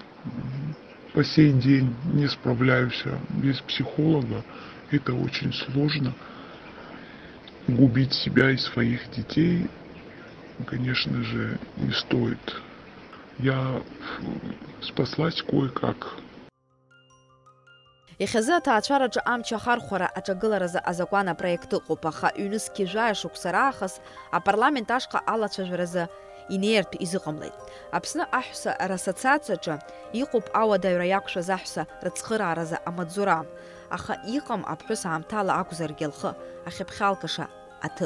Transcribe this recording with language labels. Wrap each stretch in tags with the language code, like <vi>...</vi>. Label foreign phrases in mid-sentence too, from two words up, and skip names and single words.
<ru>По сей день не справляюсь без психолога, это очень сложно. Губить себя и своих детей, конечно же, не стоит. Я спаслась кое-как.</ru> <ab>Иахьазы аҭаацәараҿы амч ахархәара аҿагыларазы азакәан апроект ыҟоуп, аха ҩнызқьи жәаҩа шықәса раахыс апарламент ашҟа алацәажәаразы инеиртә изыҟамлеит. Аԥсны аҳәса рассоциациаҿы иҟоуп ауадаҩра иақәшәаз аҳәса рыцхырааразы амаҵзура, аха иҟам аԥҳәыс аамҭала акәзаргьы лхы ахьыԥхьалкыша аҭыԥ.</ab>